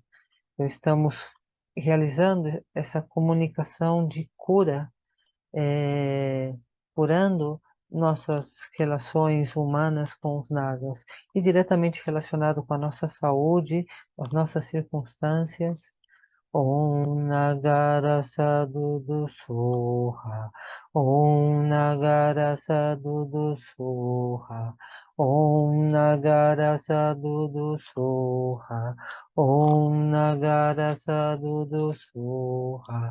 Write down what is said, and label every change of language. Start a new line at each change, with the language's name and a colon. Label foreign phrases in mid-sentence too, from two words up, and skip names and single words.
Portuguese: Então, estamos realizando essa comunicação de cura, curando nossas relações humanas com os nagas e diretamente relacionado com a nossa saúde, as nossas circunstâncias.
Sanskrit: Om Nagara Sadhudu Soha. Om Nagara Sadhudu Soha. Om Nagara Sadhudu Soha. Om Nagara Sadhudu Soha.